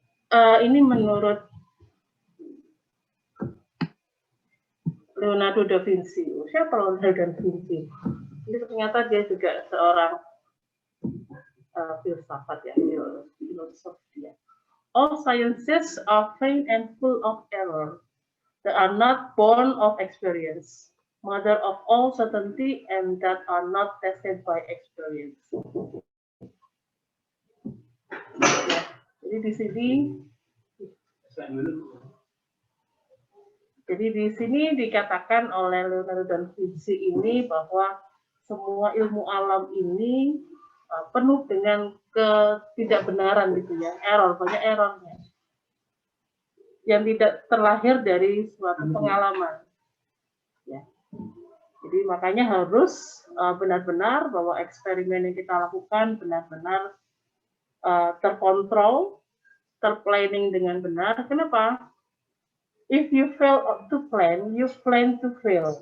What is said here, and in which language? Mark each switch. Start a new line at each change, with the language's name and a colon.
Indonesian: Ini menurut Leonardo da Vinci. Siapa Leonardo da Vinci? Ini ternyata dia juga seorang filsafat ya, filosof dia.
English: All sciences are vain and full of error. They are not born of experience, mother of all certainty, and that are not tested by experience.
Indonesian: Ya, jadi di sini dikatakan oleh Leonardo da Vinci ini bahwa semua ilmu alam ini penuh dengan ketidakbenaran gitu ya, error, banyak errornya yang tidak terlahir dari suatu pengalaman. Ya. Jadi makanya harus benar-benar bahwa eksperimen yang kita lakukan benar-benar terkontrol, terplanning dengan benar. Kenapa?
English: If you fail to plan, you plan to fail.